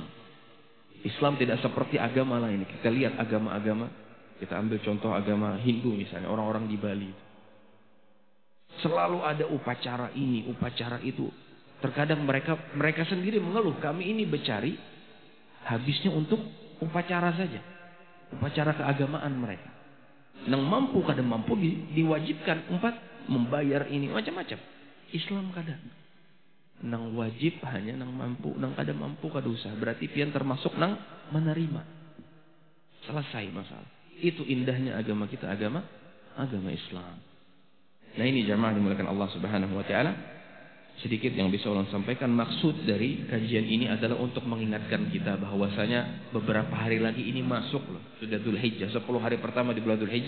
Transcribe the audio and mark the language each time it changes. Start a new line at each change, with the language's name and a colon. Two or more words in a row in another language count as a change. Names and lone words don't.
Indonesian: Islam tidak seperti agama lain. Kita lihat agama-agama, kita ambil contoh agama Hindu misalnya, orang-orang di Bali. Selalu ada upacara ini, upacara itu. Terkadang mereka sendiri mengeluh, kami ini bercari habisnya untuk upacara saja. Upacara keagamaan mereka.
Banjar: Nang mampu kada mampu diwajibkan membayar ini macam-macam. Islam kada. Nang wajib hanya nang mampu, nang kada mampu kada usah. Berarti pian termasuk nang menerima. Selesai masalah.
Indonesian: Itu indahnya agama kita, agama Islam. Nah ini jamaah dimuliakan Allah
Arabic: سبحانه وتعالى.
Indonesian: Sedikit yang bisa ulun sampaikan, maksud dari kajian ini adalah untuk mengingatkan kita bahwasanya beberapa hari lagi ini masuk loh, sudah Dzulhijjah, 10 hari pertama di bulan Dzulhijjah.